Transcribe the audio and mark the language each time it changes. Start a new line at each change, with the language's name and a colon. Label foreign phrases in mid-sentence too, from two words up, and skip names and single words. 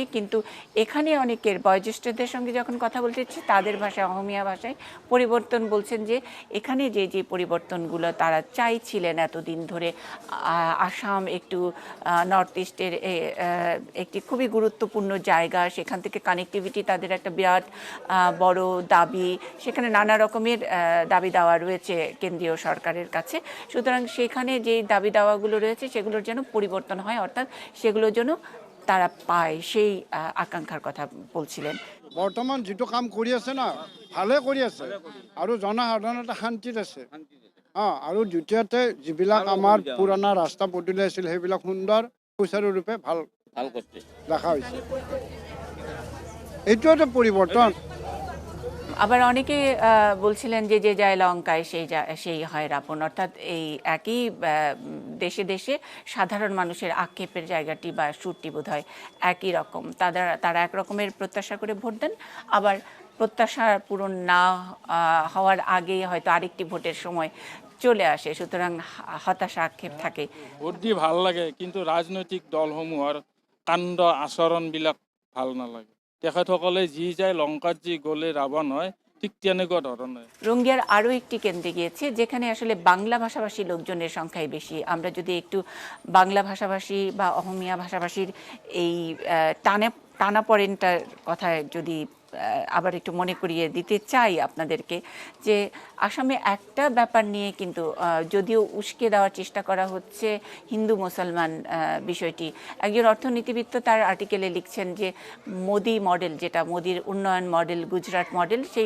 Bangla: কিন্তু এখানে অনেকের বয়োজ্যেষ্ঠদের সঙ্গে যখন কথা বলতেছি তাদের ভাষায়, অহমিয়া ভাষায় পরিবর্তন বলছেন যে এখানে যে পরিবর্তনগুলো তারা চাইছিলেন এতদিন ধরে, আসাম একটু নর্থ ইস্টের একটি খুবই গুরুত্বপূর্ণ জায়গা, সেখান থেকে কানেক্টিভিটি তাদের একটা বিরাট বড় দাবি, সেখানে নানা রকমের দাবি দেওয়া রয়েছে কেন্দ্রীয় সরকারের কাছে। সুতরাং সেখানে যে দাবি দাওয়াগুলো রয়েছে সেগুলোর যেন পরিবর্তন হয়, অর্থাৎ সেগুলোর জন্য তারা পায়, সেই আকাঙ্ক্ষার কথা বলছিলেন।
Assamese: বৰ্তমান যিটো কাম কৰি আছে না, ভালে কৰি আছে আৰু জনসাধাৰণ এটা শান্তিত আছে। আৰু দ্বিতীয়তে যিবিলাক আমাৰ পুৰণা ৰাস্তা পদূলি আছিল সেইবিলাক সুন্দৰ সুচাৰুৰূপে ভাল দেখা হৈছে। এইটো এটা পরিবর্তন।
Bangla: আবার অনেকে বলছিলেন যে যে যায় লঙ্কায় সেই হয় রাবণ, অর্থাৎ এই একই দেশে দেশে সাধারণ মানুষের আক্ষেপের জায়গাটি বা সুরটি বোধ হয় একই রকম। তারা এক রকমের প্রত্যাশা করে ভোট দেন, আবার প্রত্যাশা পূরণ না হওয়ার আগেই হয়তো আরেকটি ভোটের সময় চলে আসে, সুতরাং হতাশা আক্ষেপ থাকে।
Assamese: ভোট দি ভাল লাগে, কিন্তু রাজনৈতিক দলসমূহৰ কাণ্ড আচৰণবিলাক ভাল নালাগে। তেখেতসকলে যি যায় লঙ্কাত যি গ'লে রাবণ হয়, ঠিক তেনেকুৱা ধৰণৰ।
Bangla: রঙ্গিয়ার আরও একটি কেন্দ্রে গিয়েছে যেখানে আসলে বাংলা ভাষাভাষী লোকজনের সংখ্যাই বেশি। আমরা যদি একটু বাংলা ভাষাভাষী বা অহমিয়া ভাষাভাষীর এই টানাপড়েনটার কথা যদি আবার একটু মনে করিয়ে দিতে চাই আপনাদেরকে, যে আসামে একটা ব্যাপার নিয়ে কিন্তু যদিও উস্কে দেওয়ার চেষ্টা করা হচ্ছে হিন্দু মুসলমান বিষয়টি, একজন অর্থনীতিবিদ তার আর্টিকেলে লিখছেন যে মোদি মডেল, যেটা মোদির উন্নয়ন মডেল, গুজরাট মডেল,